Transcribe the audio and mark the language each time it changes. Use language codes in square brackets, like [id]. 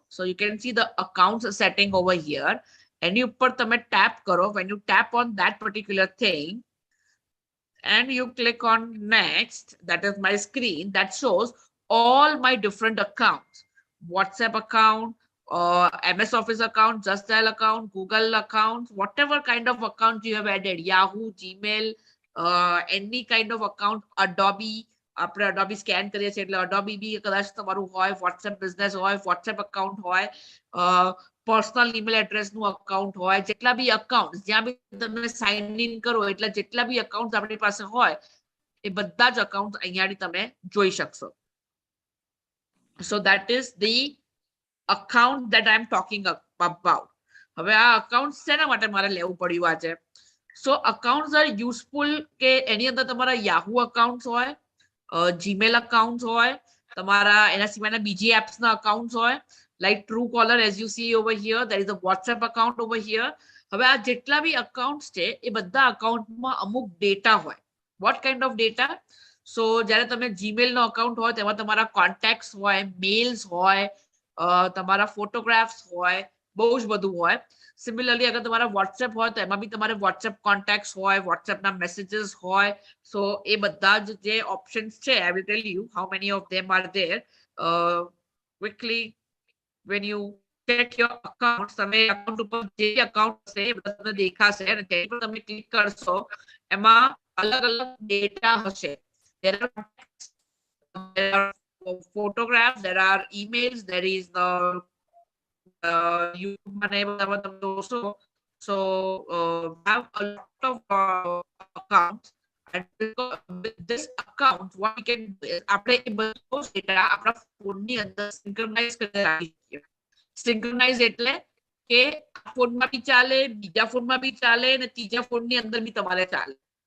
[en] So you can see the accounts setting over here. [gu] એની ઉપર તમે tap કરો. [en] When you tap on that particular thing and you click on next, that is my screen that shows all my different accounts. WhatsApp account, MS Office account, Just Dial account, Google account, whatever kind of account you have added, Yahoo, Gmail, any kind of account, Adobe, [gu] આપણે Adobe scan કરીએ છીએ એટલે Adobe બી કદાચ તમારું હોય, WhatsApp business હોય, WhatsApp account હોય, personal email address નું account હોય, જેટલા બી accounts, જ્યાં બી તમે sign in કરો, એટલે જેટલા બી accounts આપણી પાસે હોય, એ બધા જ accounts અહીંયાથી તમે જોઈ શકશો. [en] So that is the account that I'm talking about. [gu] હવે આ accounts શેના માટે મારે લેવું પડ્યું આજે? [en] So accounts are useful [gu] કે એની અંદર તમારા Yahoo accounts હોય, [en] Gmail accounts હોય, તમારા એના સિવાયના બીજી apps ના accounts હોય, like Truecaller as you see over here, there is a WhatsApp account over here. [gu] હવે આ જેટલા બી accounts છે એ બધા account માં અમુક data હોય. [en] What kind of data? [gu] So જ્યારે તમે Gmail નો account હોય તેમાં તમારા contacts હોય, mails હોય, તમારા photographs હોય, બહુ જ બધું હોય. સિમિલરલી અગર તમારા WhatsApp હોય તો એમાં બી તમારે WhatsApp contacts હોય, WhatsApp ના messages હોય. [en] So [gu] એ બધા જે options છે, [en] I will tell you how many of them are there. Quickly, when you check your accounts, [gu] તમે account ઉપર જે account છે એ બધા તમને દેખાશે અને તેની પર તમે ક્લિક કરશો, એમાં અલગ અલગ ડેટા હશે. [en] There are photographs, there are emails, there is the YouTube. So have a lot of accounts, and with this account what we can do is [gu] આપણે એ બધો ડેટા આપણા ફોનની અંદર સિંક્રનાઇઝ કરી રાખી શકીએ. સિંક્રનાઇઝ એટલે કે આ ફોનમાં બી ચાલે, બીજા ફોનમાં બી ચાલે અને ત્રીજા ફોનની અંદર બી તમારે ચાલે.